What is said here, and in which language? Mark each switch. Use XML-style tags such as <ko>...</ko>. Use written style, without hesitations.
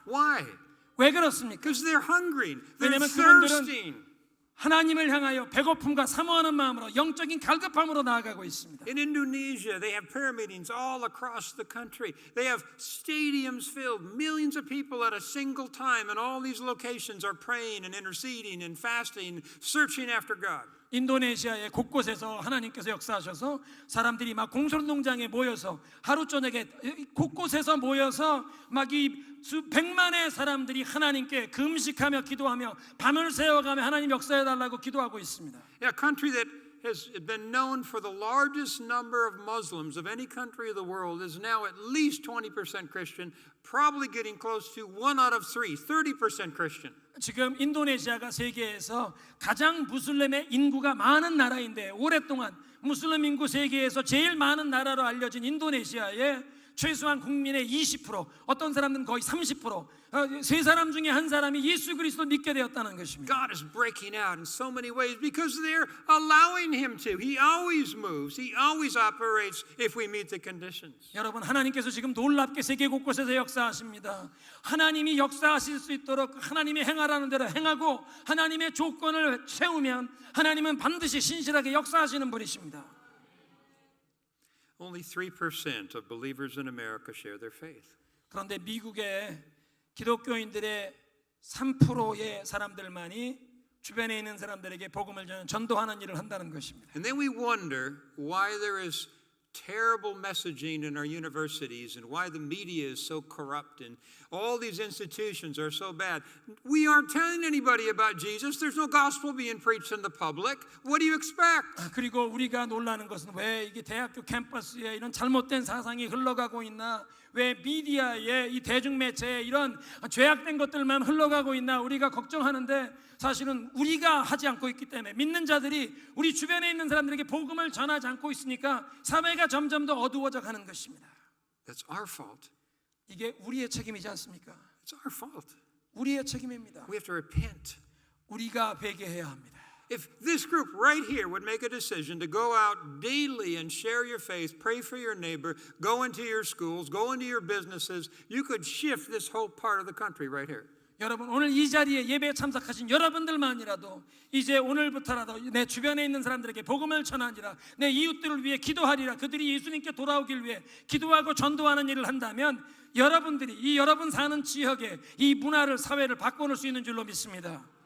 <en>Why?</en> <ko>왜 그렇습니까?</ko> <en>Because they're hungry. They're</en> <ko>왜냐하면 그분들은</ko> <en>thirsting.</en> <ko>하나님을 향하여 배고픔과 사모하는 마음으로 영적인 갈급함으로 나아가고 있습니다.</ko> <en>In Indonesia, they have prayer meetings all across the country. They have stadiums filled, millions of people at a single time, and all these locations are praying and interceding and fasting, searching after God.</en> <ko>인도네시아의 곳곳에서 하나님께서 역사하셔서 사람들이 막 공설농장에 모여서 하루 저녁에 곳곳에서 모여서 막 이 수백만의 사람들이 하나님께 금식하며 기도하며 밤을 새워가며 하나님 역사해달라고 기도하고 있습니다.</ko> <en>Yeah, a country that has been known for the largest number of Muslims of any country of the world is now at least 20% Christian, probably getting close to 1 out of 3, 30% Christian.</en> <ko>지금 인도네시아가 세계에서 가장 무슬림의 인구가 많은 나라인데 오랫동안 무슬림 인구 세계에서 제일 많은 나라로 알려진 인도네시아에 최소한 국민의 20%, 어떤 사람들은 거의 30%, 세 사람 중에 한 사람이 예수 그리스도 믿게 되었다는 것입니다.</ko> <en>God is breaking out in so many ways because they're allowing Him to. He always moves. He always operates if we meet the conditions.</en> <ko>여러분 하나님께서 지금 놀랍게 세계 곳곳에서 역사하십니다. 하나님이 역사하실 수 있도록 하나님이 행하라는 대로 행하고 하나님의 조건을 채우면 하나님은 반드시 신실하게 역사하시는 분이십니다.</ko> <en>Only 3% of believers in America share their faith.</en> <ko>그런데 미국의 기독교인들의 3%의 사람들만이 주변에 있는 사람들에게 복음을 전도하는 일을 한다는 것입니다.</ko> <en>And then we wonder why there is terrible messaging in our universities and why the media is so corrupt and all these institutions are so bad. We aren't telling anybody about Jesus. There's no gospel being preached in the public. What do you expect?</en> <ko>그리고 우리가 놀라는 것은 왜 이게 대학교 캠퍼스에 이런 잘못된 사상이 흘러가고 있나? 왜 미디어에 이 대중매체에 이런 죄악된 것들만 흘러가고 있나? 우리가 걱정하는데 사실은 우리가 하지 않고 있기 때문에 믿는 자들이 우리 주변에 있는 사람들에게 복음을 전하지 않고 있으니까 사회가 점점 더 어두워져 가는 것입니다.</ko> <en>That's our fault.</en> <ko>이게 우리의 책임이지 않습니까?</ko> <en>It's our fault.</en> <ko>우리의 책임입니다.</ko> <en>We have to repent.</en> <ko>우리가 회개해야 합니다.</ko> <en>If this group right here would make a decision to go out daily and share your faith, pray for your neighbor, go into your schools, go into your businesses, you could shift this whole part of the country right here.</en> <ko>여러분 오늘 이 자리에 예배에 참석하신 여러분들만이라도 이제 오늘부터라도 내 주변에 있는 사람들에게 복음을 전하니라, 내 이웃들을 위해 기도하리라, 그들이 예수님께 돌아오길 위해 기도하고 전도하는 일을 한다면 여러분들이 이 여러분 사는 지역에 이 문화를 사회를 바꿔놓을 수 있는 줄로 믿습니다.</ko>